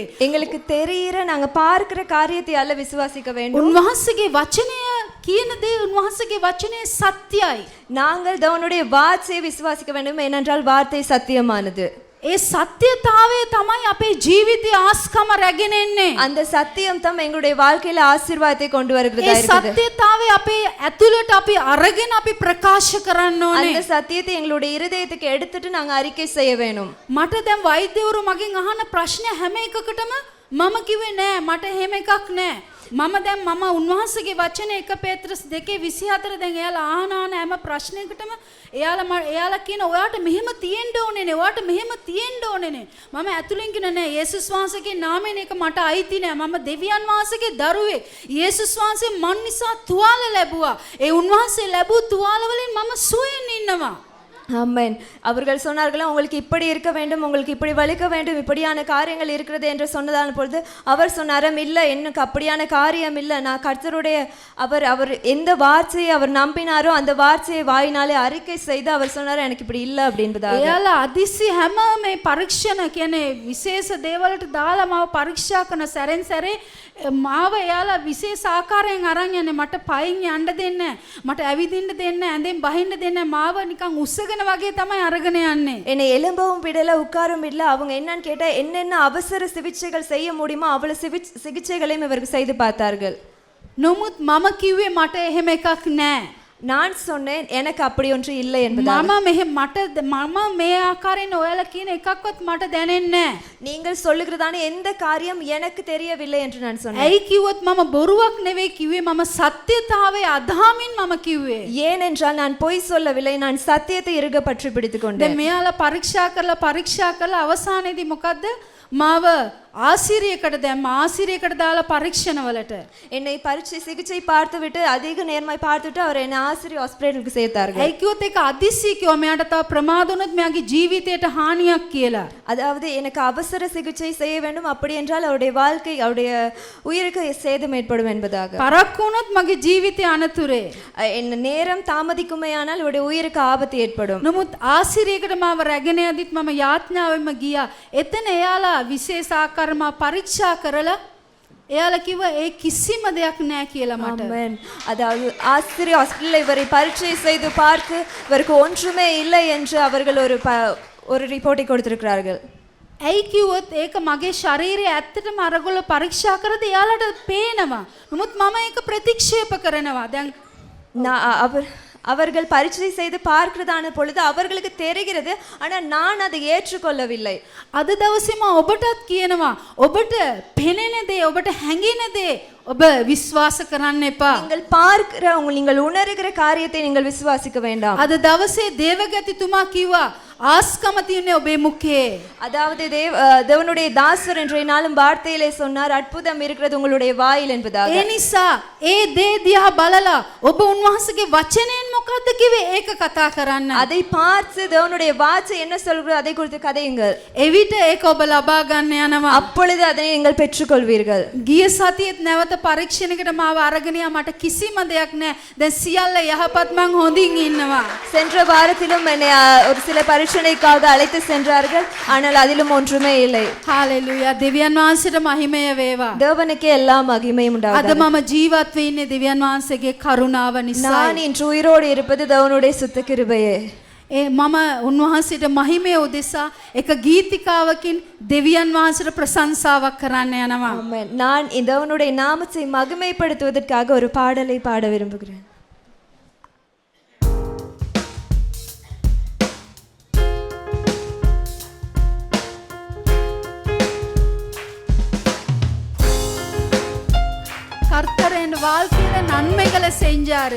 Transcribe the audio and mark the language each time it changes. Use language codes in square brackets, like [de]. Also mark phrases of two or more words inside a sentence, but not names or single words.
[ta] எங்களுக்கு தெரியிற நாங்க பார்க்கிற காரியத்தை அல்ல விசுவாசிக்க வேண்டும். [si] උන්වහන්සේගේ වචනය කියන දේ උන්වහන්සේගේ වචනේ සත්‍යයි. [ta] நாங்கள் தேவனுடைய வார்த்தையை விசுவாசிக்க வேண்டும் ஏனென்றால் வார்த்தை சத்தியமானது. [si] ඒ සත්‍යතාවය තමයි අපේ ජීවිතයේ ආස්කම රැගෙන එන්නේ. [ta] அந்த சத்தியம் தான் எங்களுடைய வாழ்க்கையில ஆசீர்வாதத்தை கொண்டு வருகிறதா இருக்குது. [si] ඒ සත්‍යතාවය අපේ ඇතුළට අපි අරගෙන අපි ප්‍රකාශ කරන්න ඕනේ. [ta] அந்த சத்தியத்தை எங்களுடைய இருதயத்துக்கு எடுத்துட்டு நாங்க அறிக்கை செய்ய வேணும். [si] මට දැන් වෛද්‍යවරු මගෙන් අහන ප්‍රශ්න හැම එකකටම මම කිව්වේ නෑ මට එහෙම එකක් නෑ. මම උන්වහන්සේගේ වචනේ 1 පේත්‍රස් 2:24 දැන් එයාලා ආහන හැම ප්‍රශ්නයකටම එයාලා කියන ඔයාට මෙහෙම තියෙන්න ඕනේ නේ ඔයාට මෙහෙම තියෙන්න ඕනේ නේ. මම ඇතුලෙන් කියන නෑ යේසුස් වහන්සේගේ නාමයෙන් ඒක මට අයිති නෑ. මම දෙවියන් වහන්සේගේ දරුවෙක්. යේසුස් වහන්සේ මන් නිසා තුවාල ලැබුවා. ඒ උන්වහන්සේ ලැබූ තුවාල වලින් මම සුවයෙන් ඉන්නවා. [ta] ஆமென். அவர்கள் சொன்னார்களா உங்களுக்கு இப்படி இருக்க வேண்டும் உங்களுக்கு இப்படி வலிக்க வேண்டும் இப்படியான காரியங்கள் இருக்கிறது என்று சொன்னதான பொழுது அவர் சொன்னாராம் இல்ல எனக்கு அப்படியான காரியம் இல்ல நான் கர்த்தருடைய அவர் எந்த வார்த்தையை அவர் நம்பினாரோ அந்த வார்த்தையை வாயினாலே அறிக்கை செய்து அவர் சொன்னார் எனக்கு இப்படி இல்ல அப்படின்றதாக. [si] එයාලා අදිසි හැම මේ පරීක්ෂණ කියන්නේ විශේෂ දේවල්ට දාලා මාව පරීක්ෂා කරන සැරෙන් සැරේ මාව එයාලා විශේෂ ආකාරයෙන් අරන් යන්නේ මට පයින් යන්න දෙන්නේ මට ඇවිදින්න දෙන්නේ ඇඳෙන් බහින්න දෙන්නේ මාව නිකන් උස්සගෙන වගේ තමයි අරගෙන යන්නේ. [ta] என்னை எலும்பவும் விடல உட்காரும் விடல அவங்க என்னன்னு கேட்டா என்னென்ன அவசர சிகிச்சைகள் செய்ய முடியுமோ அவ்வளவு சிகிச்சைகளையும் இவருக்கு செய்து பார்த்தார்கள். [si] නමුත් මම කිව්වේ මට එහෙම එකක් නෑ. [ta] நான் சொன்னேன் எனக்கு அப்படி ஒன்று இல்லை என்பதாக. [si] මම මේ ආකාරයෙන් ඔයාලා කියන එකක්වත් මට දැනෙන්නේ නෑ. [ta] நீங்கள் சொல்லுகிறதான எந்த காரியம் எனக்கு தெரியவில்லை என்று நான் சொன்னேன். [si] ඇයි කිව්වොත් මම බොරුවක් නෙවෙයි කිව්වේ මම සත්‍යතාවයේ අදහමින් මම කිව්වේ. [ta] ஏனென்றால் நான் பொய் சொல்லவில்லை நான் சத்தியத்தை இறுக பற்றி பிடித்துக் கொண்டேன். [si] දැන් මෙයාලා පරීක්ෂා කරලා අවසානයේදී මොකද්ද මාව ආසිරියකට දැම්ම ආසිරියකට දාලා පරීක්ෂණවලට [ta] என்னை பரீட்சை சிகிச்சை பார்த்துவிட்டு அதிக நேர்மாய் பார்த்துட்டு அவர் என்னை ஆசிரியர் ஹாஸ்பிடலுக்கு சேர்த்தார்கள். [si] ඒ කිව්වොත් ඒක අදිසි කිව්වා මෙයාට තව ප්‍රමාද වුණොත් මෙයාගේ ජීවිතයට හානියක් කියලා. [ta] அதாவது எனக்கு அவசர சிகிச்சை செய்ய வேண்டும் அப்படி என்றால் அவருடைய வாழ்க்கை அவருடைய உயிருக்கு சேதம் ஏற்படும் என்பதாக. [si] පරක්කු වුණොත් මගේ ජීවිතය අනතුරේ. [ta] என்ன நேரம் தாமதிக்குமேயானால் அவருடைய உயிருக்கு ஆபத்து ஏற்படும். [si] නමුත් ආසිරියකට මාව රැගෙන යදිත් මම යාඥාවෙන්ම ගියා. එතන එයාලා විශේෂ ආකාරම පරීක්ෂා කරලා එයාලා කිව්වා ඒ කිසිම දෙයක් නැහැ කියලා මට. [ta] ஆமென். அதாவது ஆசிரியர் ஹாஸ்பிட்டலில் இவரை பரீட்சை செய்து பார்த்து இவருக்கு ஒன்றுமே இல்லை என்று அவர்கள் ஒரு ரிப்போர்ட்டை கொடுத்திருக்கிறார்கள். [si] ඇයි කිව්වොත් ඒක මගේ ශරීරයේ ඇත්තටම අරගොල්ලෝ පරීක්ෂා කරද්දී එයාලට පේනවා. නමුත් මම ඒක ප්‍රතික්ෂේප කරනවා. දැන් [ta] அவர்கள் பரீட்சை செய்து பார்க்கிறதான பொழுது அவர்களுக்கு தெரிகிறது, ஆனால் நான் அதை ஏற்றுக்கொள்ளவில்லை. [si] අද දවසේම ඔබටත් කියනවා ඔබට පෙනෙන දේ ඔබට හැඟෙන දේ ඔබ විශ්වාස කරන්න එපා. [ta] நீங்கள் பார்க்கிற நீங்கள் உணர்கிற காரியத்தை நீங்கள் விசுவாசிக்க வேண்டாம். [si] අද දවසේ දේවගතිතුමා කිව්වා ආස්කම තියන්නේ ඔබේ මුඛේ. [ta] அதாவது தேவனுடைய தாசர் என்ற நாளும் வார்த்தையிலே சொன்னார், அற்புதம் இருக்கிறது உங்களுடைய வாயில் என்பதாக. [si] ඒ නිසා ඒ දේ දිහා බලලා ඔබ උන්වහන්සේගේ වචනයෙන් මොකද්ද කිව්වේ ඒක කතා කරන්න. [ta] அதை பார்த்து தேவனுடைய வார்த்தை என்ன சொல்கிறது அதை குறித்து கதையுங்கள். [si] එවිට ඒක ඔබ ලබා ගන්න යනවා. [ta] அப்பொழுது அதை நீங்கள் பெற்றுக்கொள்வீர்கள். [si] ගිය සතියේත් නැවත පරීක්ෂණයකට මාව අරගෙන යා මට කිසිම දෙයක් නැහැ. දැන් සියල්ල යහපත් මං හොඳින් ඉන්නවා. [ta] சென்ற வாரத்திலும் என்னை ஒரு சில பரீட்சணைக்காக அழைத்து சென்றார்கள், ஆனால் அதிலும் ஒன்றுமே இல்லை. [si] හාලෙලූයා. දෙවියන් වහන්සේට මහිමය වේවා. [ta] தேவனுக்கே எல்லா மகிமையும் [si] අද [ta] உண்டாவதாக. [si] මම ජීවත් වෙ ඉන්නේ දෙවියන් වහන්සේගේ කරුණාව නිසා. [ta] நான் இன்று உயிரோடு இருப்பது தேவனுடைய சுத்த கிருபையே. [si] මම උන්වහන්සේට මහිමය උදෙසා එක ගීතිකාවකින් දෙවියන් වහන්සේට ප්‍රශංසාවක් කරන්න යනවා. [ta] ஆமென். நான் இந்த தேவனுடைய நாமத்தை மகிமைப்படுத்துவதற்காக ஒரு பாடலை பாட விரும்புகிறேன். கர்த்தர் என் வாழ்க்கையில நன்மைகளை செஞ்சாரு.